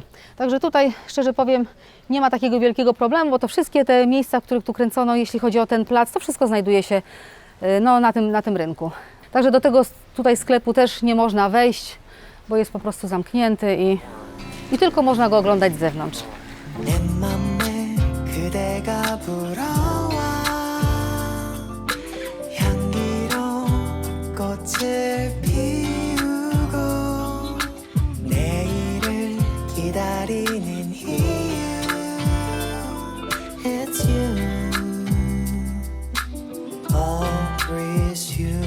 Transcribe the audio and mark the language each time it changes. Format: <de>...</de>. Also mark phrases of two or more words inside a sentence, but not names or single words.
<pl>Także tutaj, szczerze powiem, nie ma takiego wielkiego problemu, bo to wszystkie te miejsca, w których tu kręcono, jeśli chodzi o ten plac, to wszystko znajduje się no, na tym rynku. Także do tego tutaj sklepu też nie można wejść, bo jest po prostu zamknięty i tylko można go oglądać z zewnątrz.</pl> <ko>내 맘에 그대가 불어와 향기로운 꽃을 피우고 내일을 기다리는 이유</ko> <en>It's you Always you.</en>